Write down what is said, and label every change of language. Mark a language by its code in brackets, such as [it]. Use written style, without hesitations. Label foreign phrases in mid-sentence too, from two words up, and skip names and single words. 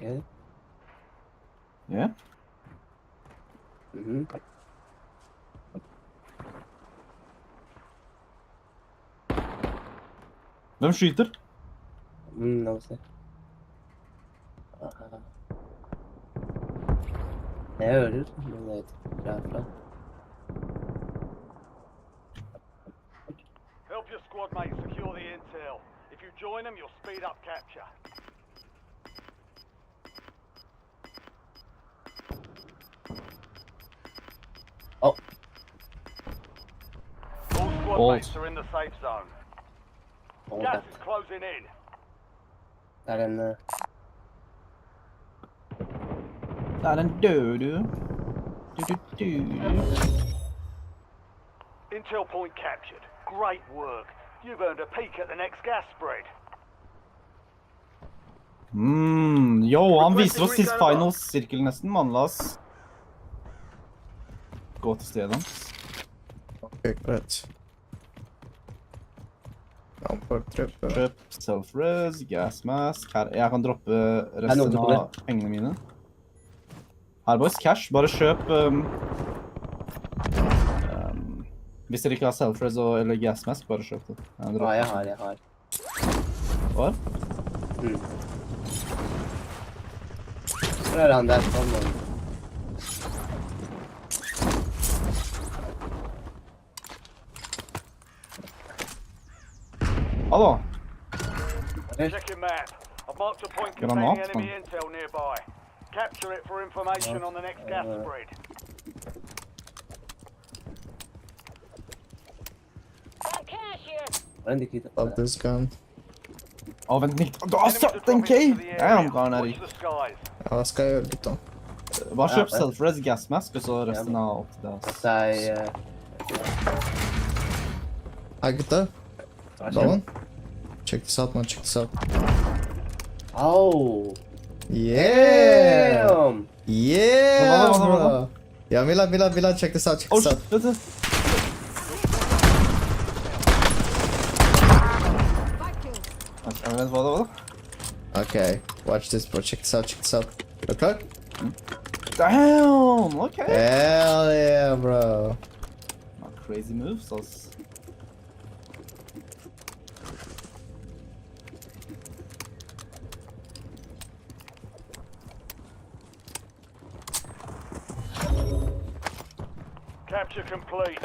[no] Ja? Hvem skyter? La oss se. Jeg hører, men jeg vet ikke hvor det er fra. [en] Help your squad mates secure the intel. If you join them, you'll speed up capture. Oh. All squad mates are in the safe zone. Gas is closing in. [no] Det er en... Det er en død, du. [en] Intel point captured. Great work. You've earned a peek at the next gas spread. [no] Han viser oss sist finals-sirkel nesten, mann. La oss gå til stedet hans. Ok, greit. [en] Trip, self-res, gas mask. [no] Her, jeg kan droppe resten av pengene mine. [en] Her boys, cash. [no] Bare kjøp hvis dere ikke har self-res eller [en] gas mask, [no] bare kjøp det. Ja, jeg har. Hva? Hvor er han der? Hallo? [en] Check your map. I've marked a point [no] Granat, [en] containing enemy man. intel nearby. Capture it for information on the next gas spread. Love this gun. [no] Å, vent litt. Du har 17K! Damn, hva er den her i? Ja, hva skal jeg gjøre, gutta? Bare kjøp self-res [en] gas mask, [no] og så resten av opp til det. Hei, gutta. [en] Down. Check this out, man. Check this out. Oh. Yeah! Damn. Yeah, [no] Hva? [en] bro. Yeah, Mila, check this out, check this out. [no] Vent. Vent, hva? [en] Okay, watch this, bro. Check this out, check this out. Okay? Damn, okay. Hell yeah, bro. Crazy moves, ass. Capture complete.